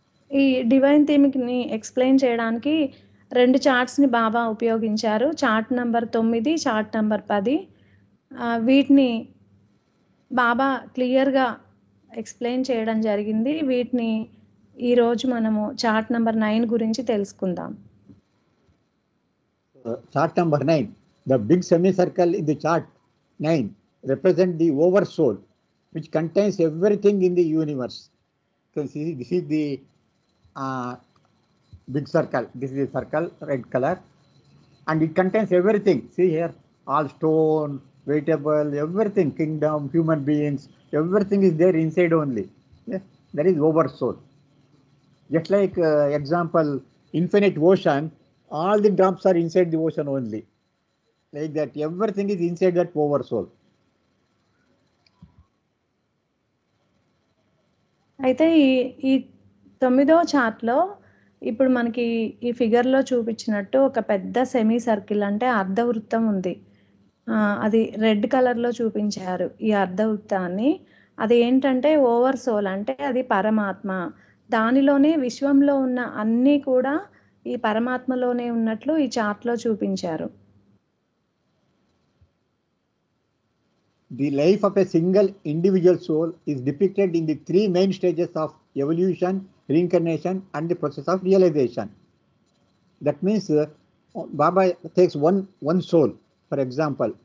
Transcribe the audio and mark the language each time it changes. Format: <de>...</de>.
<te>ఈ divine థీమ్‌ని explain చేయడానికి 2 చార్ట్స్‌ని బాబా ఉపయోగించారు. Chart number 9, chart number 10. వీటిని బాబా క్లియర్‌గా ఎక్స్‌ప్లెయిన్ చేయడం జరిగింది. వీటిని ఈరోజు మనము చార్ట్ నంబర్ 9 గురించి తెలుసుకుందాం.</te> <en>Chart number 9, the big semicircle in the chart 9 represent the oversoul, which contains everything in the universe. So this is the big circle. This is the circle, red color, and it contains everything. See here, all stone, vegetable, everything, kingdom, human beings, everything is there inside only. Yeah? That is oversoul. Just like example, infinite ocean, all the drops are inside the ocean only. Like that, everything is inside that oversoul.</en> <te>అయితే ఈ 9వ చార్ట్‌లో ఇప్పుడు మనకి ఈ ఫిగర్‌లో చూపించినట్టు ఒక పెద్ద semi circle అంటే అర్ధవృత్తం ఉంది. అది రెడ్ కలర్‌లో చూపించారు ఈ అర్ధవృత్తాన్ని. అది ఏంటంటే ఓవర్ సోల్, అంటే అది పరమాత్మ. దానిలోనే విశ్వంలో ఉన్న అన్నీ కూడా ఈ పరమాత్మలోనే ఉన్నట్లు ఈ చార్ట్‌లో చూపించారు.</te> <en>The life of a single individual soul is depicted in the three main stages of evolution, reincarnation, and the process of realization. That means Baba takes one soul, for example.</en>